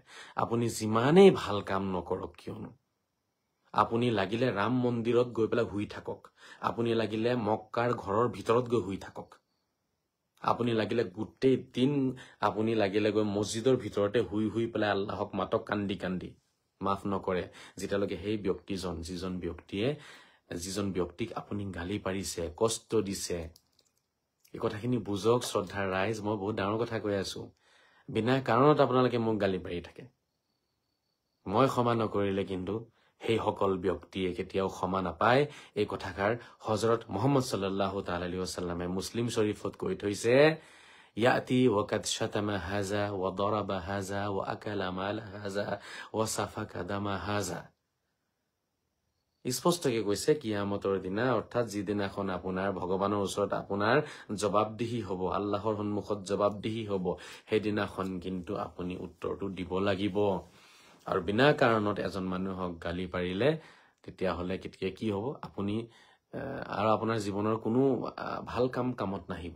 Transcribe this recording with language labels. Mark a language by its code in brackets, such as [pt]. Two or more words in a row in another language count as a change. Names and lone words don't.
[as] আপুনি যিমানেই ভাল কাম নকৰক কিয়নো, আপুনি লাগিলে ৰাম মন্দিৰত গৈ পেলাই শুই থাকক, আপুনি লাগিলে মক্কাৰ ঘৰৰ ভিতৰত গৈ শুই থাকক, আপুনি লাগিলে গোটেই দিন আপুনি লাগিলে গৈ মছজিদৰ ভিতৰতে শুই পেলাই আল্লাহক মাতক কান্দি কান্দি, মাফ নকৰে যেতিয়ালৈকে সেই ব্যক্তিজন, যিজন ব্যক্তিক আপুনি গালি পাৰিছে, কষ্ট দিছে। এই কথাখিনি বুজক শ্ৰদ্ধাৰ ৰাইজ, মই বহুত ডাঙৰ কথা কৈ আছো। বিনা কাৰণত আপোনালোকে মোক গালি পাৰি থাকে, মই ক্ষমা নকৰিলে কিন্তু সেই সকল ব্যক্তিয়ে কেতিয়াও ক্ষমা নাপায়। এই কথাষাৰ হযৰত মুহাম্মদ [ar] صلى الله تعالى عليه وسلم [as] মুছলিম শৰীফত কৈ থৈছে, [ar] يأتي وقد شتم هذا وضرب هذا وأكل مال هذا وسفك دم هذا. [as] স্পষ্টকৈ কৈছে, কিয়ামতৰ দিনা, অৰ্থাৎ যিদিনাখন আপোনাৰ ভগৱানৰ ওচৰত আপোনাৰ জবাবদিহি হ'ব, আল্লাহৰ সন্মুখত জবাবদিহি হ'ব, সেইদিনাখন কিন্তু আপুনি উত্তৰটো দিব লাগিব। আৰু বিনা কাৰণত এজন মানুহক গালি পাৰিলে তেতিয়াহ'লে কেতিয়া কি হ'ব, আপুনি আৰু আপোনাৰ জীৱনৰ কোনো ভাল কামত নাহিব।